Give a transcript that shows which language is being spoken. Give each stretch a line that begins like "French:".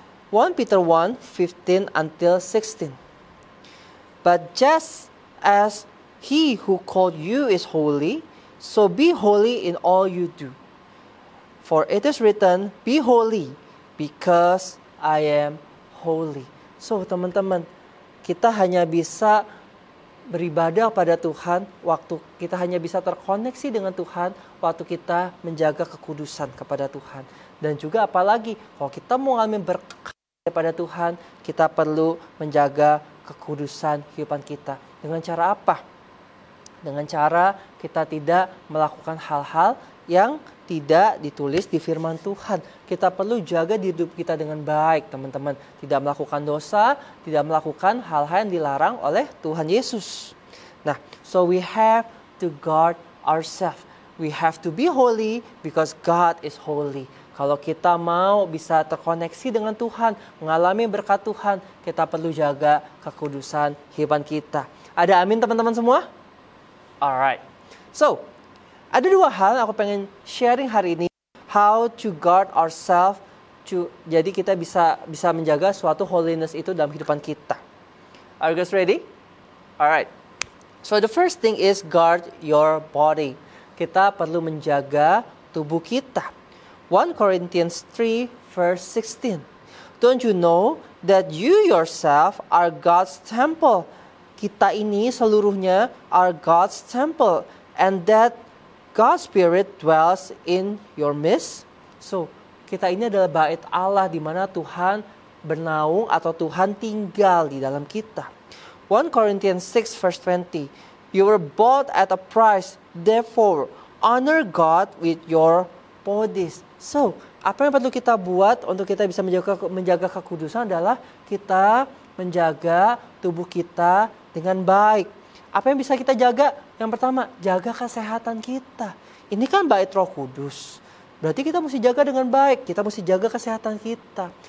English: 1 Peter 1, 15 until 16. But just as He who called you is holy, so be holy in all you do. For it is written, be holy, because I am holy.
Indonesian: So teman-teman, kita hanya bisa beribadah pada Tuhan, waktu kita hanya bisa terkoneksi dengan Tuhan, waktu kita menjaga kekudusan kepada Tuhan. Dan juga apalagi, kalau kita mau ngalamin berkat daripada Tuhan, kita perlu menjaga kekudusan kehidupan kita. Dengan cara apa? Dengan cara kita tidak melakukan hal-hal yang tidak ditulis di firman Tuhan. Kita perlu jaga hidup kita dengan baik, teman-teman. Tidak melakukan dosa, tidak melakukan hal-hal yang dilarang oleh Tuhan Yesus. Nah,
English: so we have to guard ourselves. We have to be holy because God is holy.
Indonesian: Kalau kita mau bisa terkoneksi dengan Tuhan, mengalami berkat Tuhan, kita perlu jaga kekudusan kehidupan kita. Ada amin teman-teman semua?
English: Alright.
Indonesian: So, ada dua hal yang aku pengen sharing hari ini.
English: How to guard ourselves.
Indonesian: Jadi kita bisa menjaga suatu holiness itu dalam kehidupan kita.
English: Are you guys ready? Alright. So the first thing is guard your body.
Indonesian: Kita perlu menjaga tubuh kita.
English: 1 Corinthians 3 verse 16. Don't you know that you yourself are God's temple?
Indonesian: Kita ini seluruhnya
English: are God's temple, and that God's Spirit dwells in your midst.
Indonesian: So, kita ini adalah bait Allah di mana Tuhan bernaung atau Tuhan tinggal di dalam kita.
English: 1 Corinthians 6 verse 20. You were bought at a price, therefore honor God with your bodies.
Indonesian: So, apa yang perlu kita buat untuk kita bisa menjaga kekudusan adalah kita menjaga tubuh kita dengan baik. Apa yang bisa kita jaga? Yang pertama, jaga kesehatan kita. Ini kan bait Roh Kudus. Berarti kita mesti jaga dengan baik. Kita mesti jaga kesehatan kita.